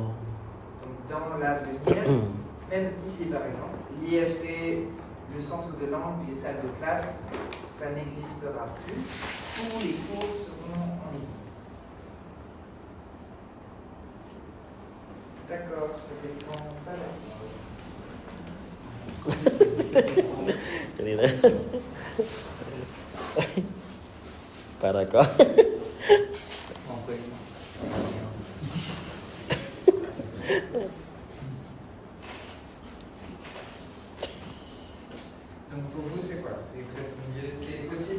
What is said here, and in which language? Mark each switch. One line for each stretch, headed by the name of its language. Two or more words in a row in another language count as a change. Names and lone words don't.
French: Donc dans l'avenir, même ici par exemple, l'IFC, le centre de langue, les salles de classe, ça n'existera plus. Tous les cours seront en ligne. ça dépend pas là.
Vietnamese: Cho nên là
French: pas d'accord. On peut. Donc pour vous, c'est quoi? C'est vous êtes au milieu, c'est possible?